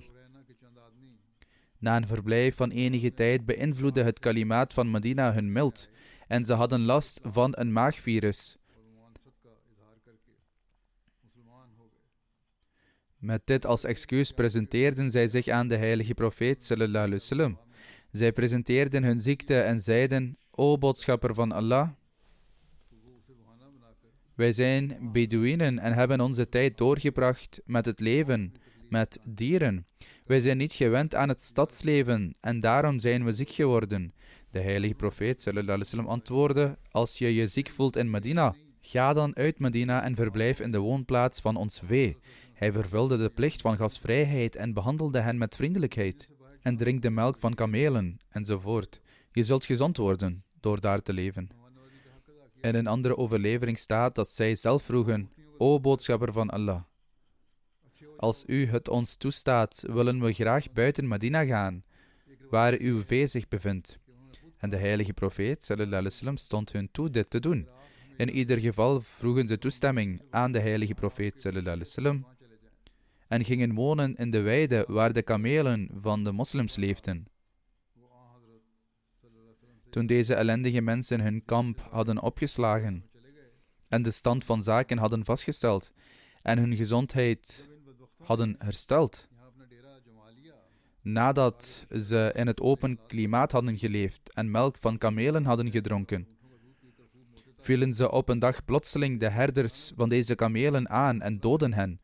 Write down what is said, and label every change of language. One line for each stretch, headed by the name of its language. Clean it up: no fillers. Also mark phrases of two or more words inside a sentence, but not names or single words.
Dutch: Na een verblijf van enige tijd beïnvloedde het kalimaat van Medina hun mild en ze hadden last van een maagvirus. Met dit als excuus presenteerden zij zich aan de heilige profeet
Arabic: صلى الله عليه وسلم.
Dutch: Zij presenteerden hun ziekte en zeiden: O boodschapper van Allah, wij zijn Bedouinen en hebben onze tijd doorgebracht met het leven met dieren. Wij zijn niet gewend aan het stadsleven en daarom zijn we ziek geworden. De heilige profeet
Arabic: صلى الله عليه وسلم
Dutch: antwoordde: als je je ziek voelt in Medina, ga dan uit Medina en verblijf in de woonplaats van ons vee. Hij vervulde de plicht van gastvrijheid en behandelde hen met vriendelijkheid. En drink de melk van kamelen, enzovoort. Je zult gezond worden door daar te leven. In een andere overlevering staat dat zij zelf vroegen: O boodschapper van Allah, als u het ons toestaat, willen we graag buiten Medina gaan, waar uw vee zich bevindt. En de heilige profeet
Arabic: صلى الله عليه وسلم
Dutch: stond hun toe dit te doen. In ieder geval vroegen ze toestemming aan de heilige profeet
Arabic: صلى الله عليه وسلم
Dutch: en gingen wonen in de weide waar de kamelen van de moslims leefden. Toen deze ellendige mensen hun kamp hadden opgeslagen en de stand van zaken hadden vastgesteld en hun gezondheid hadden hersteld, nadat ze in het open klimaat hadden geleefd en melk van kamelen hadden gedronken, vielen ze op een dag plotseling de herders van deze kamelen aan en doodden hen.